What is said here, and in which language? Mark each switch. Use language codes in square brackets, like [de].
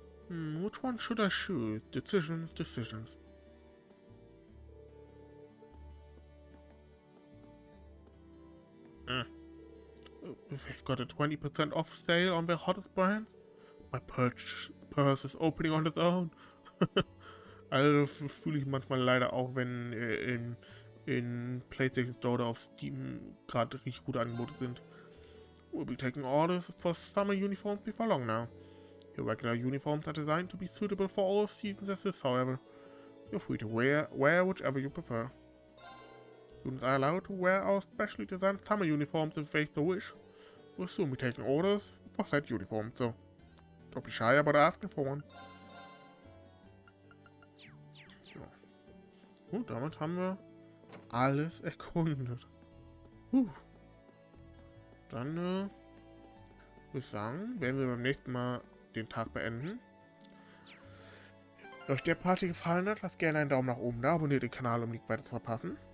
[en] Which one should I choose? Decisions. They've got a 20% off sale on their hottest brands. My purse is opening on its own. [de] Also fühle ich manchmal leider auch, wenn in PlayStation Store oder auf Steam gerade richtig gute Angebote sind. [en] We'll be taking orders for summer uniforms before long now. Your regular uniforms are designed to be suitable for all seasons as this, however. You're free to wear whichever you prefer. Students are allowed to wear our specially designed summer uniforms if they so wish. We'll soon be taking orders for said uniforms, so don't be shy about asking for one. [de] So. Gut, damit haben wir alles erkundet. Dann würde ich sagen, werden wir beim nächsten Mal den Tag beenden. Wenn euch der Party gefallen hat, lasst gerne einen Daumen nach oben da, abonniert den Kanal, um nichts weiter zu verpassen.